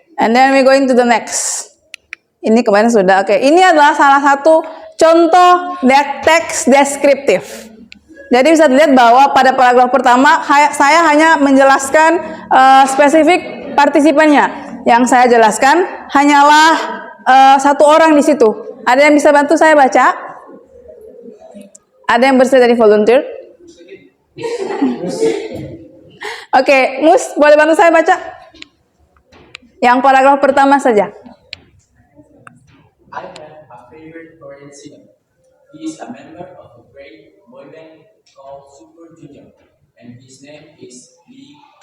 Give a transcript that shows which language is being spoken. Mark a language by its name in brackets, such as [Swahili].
[English] And then we going to the next. [Indonesian] Ini kemarin sudah. Oke. Ini adalah salah satu contoh teks deskriptif. Jadi bisa dilihat bahwa pada paragraf pertama saya hanya menjelaskan spesifik partisipannya. Yang saya jelaskan hanyalah satu orang di situ. Ada yang bisa bantu saya baca? Ada yang bersedia dari volunteer? Oke, Mus, boleh bantu saya baca? Yang paragraf pertama saja. [English] I have a favorite Korean singer. He is a member of a great boy band called Super Junior, and his name is Lee.